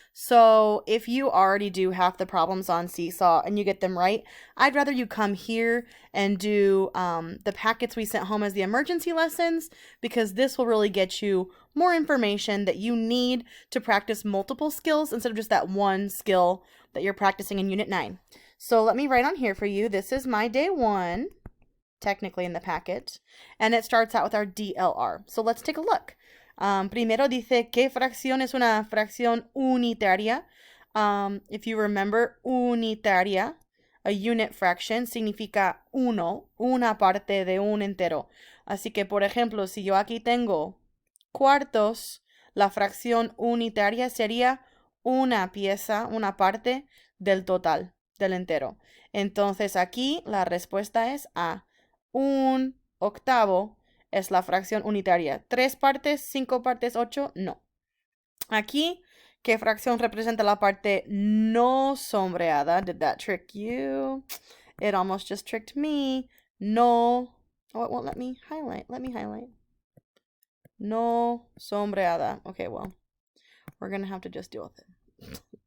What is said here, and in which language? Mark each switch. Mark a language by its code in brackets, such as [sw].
[en] So if you already do half the problems on Seesaw and you get them right, I'd rather you come here and do the packets we sent home as the emergency lessons, because this will really get you more information that you need to practice multiple skills instead of just that one skill that you're practicing in Unit 9. So let me write on here for you. This is my day 1, technically in the packet, and it starts out with our DLR. So let's take a look. [es] Primero dice, ¿qué fracción es una fracción unitaria? [en] If you remember, [es] unitaria, [en] a unit fraction, [es] significa uno, una parte de un entero. Así que, por ejemplo, si yo aquí tengo cuartos, la fracción unitaria sería una pieza, una parte del total, del entero. Entonces aquí la respuesta es A. Un octavo es la fracción unitaria. 3 partes, 5 partes, 8, no. Aquí, ¿qué fracción representa la parte no sombreada? [en] Did that trick you? It almost just tricked me. No. Oh, it won't let me highlight. Let me highlight. [es] No sombreada. [en] Okay, well, we're going to have to just deal with it.